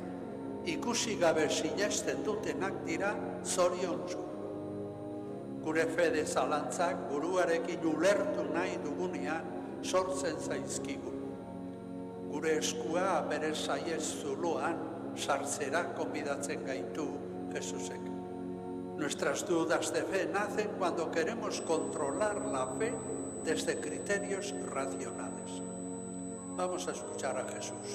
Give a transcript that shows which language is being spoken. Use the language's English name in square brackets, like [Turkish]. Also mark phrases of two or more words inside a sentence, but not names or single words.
[Basque] Ikusi gabe sinesten dutenak dira zoriontsu. Gure fede zalantzak buruarekin ulertu nahi dugunean sortzen zaizkigu. Gure eskua bere saiez zuloan sartzera konbidatzen gaitu Jesusek. [Spanish] Nuestras dudas de fe nacen cuando queremos controlar la fe desde criterios racionales. Vamos a escuchar a Jesús.